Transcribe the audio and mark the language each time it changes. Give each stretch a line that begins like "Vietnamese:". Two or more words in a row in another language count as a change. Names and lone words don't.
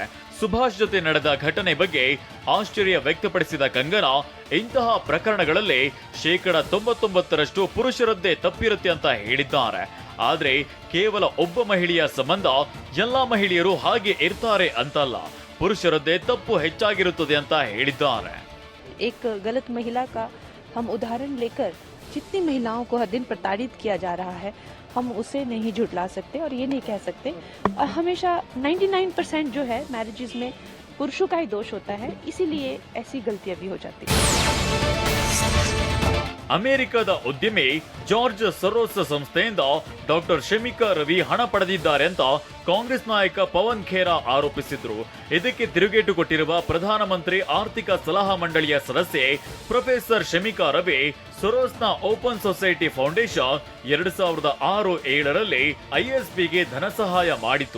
Kannada: ಸುಭಾಷ್ ಜೊತೆ ನಡೆದ ಘಟನೆ ಬಗ್ಗೆ ಆಶ್ಚರ್ಯ ವ್ಯಕ್ತಪಡಿಸಿದ ಕಂಗನಾ, ಇಂತಹ ಪ್ರಕರಣಗಳಲ್ಲಿ 99% ಪುರುಷರದ್ದೇ ತಪ್ಪಿರುತ್ತೆ ಅಂತ ಹೇಳಿದ್ದಾರೆ. ಆದ್ರೆ ಕೇವಲ ಒಬ್ಬ ಮಹಿಳೆಯ ಸಂಬಂಧ ಎಲ್ಲಾ ಮಹಿಳೆಯರು ಹಾಗೆ ಇರ್ತಾರೆ ಅಂತಲ್ಲ, ಪುರುಷರದ್ದೇ ತಪ್ಪು ಹೆಚ್ಚಾಗಿರುತ್ತದೆ ಅಂತ ಹೇಳಿದ್ದಾರೆ.
Hindi: एक गलत महिला का हम उदाहरण लेकर जितनी महिलाओं को हर दिन प्रताड़ित किया जा रहा है, हम उसे नहीं झुठला सकते और ये नहीं कह सकते. हमेशा 99% जो है मैरिजेस में पुरुषों का ही दोष होता है, इसीलिए ऐसी गलतियां भी हो जाती है.
Kannada: ಅಮೆರಿಕದ ಉದ್ಯಮಿ ಜಾರ್ಜ್ ಸೊರೋಸ್ ಸಂಸ್ಥೆಯಿಂದ ಡಾಕ್ಟರ್ ಶಮಿಕಾ ರವಿ ಹಣ ಪಡೆದಿದ್ದಾರೆ ಅಂತ ಕಾಂಗ್ರೆಸ್ ನಾಯಕ ಪವನ್ ಖೇರಾ ಆರೋಪಿಸಿದ್ರು. ಇದಕ್ಕೆ ತಿರುಗೇಟು ಕೊಟ್ಟಿರುವ ಪ್ರಧಾನಮಂತ್ರಿ ಆರ್ಥಿಕ ಸಲಹಾ ಮಂಡಳಿಯ ಸದಸ್ಯೆ ಪ್ರೊಫೆಸರ್ ಶಮಿಕಾ ರವಿ, ಸೊರೋಸ್ನ ಓಪನ್ ಸೊಸೈಟಿ ಫೌಂಡೇಶನ್ 2006-7ರಲ್ಲಿ ಐಎಸ್ಬಿಗೆ ಧನ ಸಹಾಯ ಮಾಡಿತು.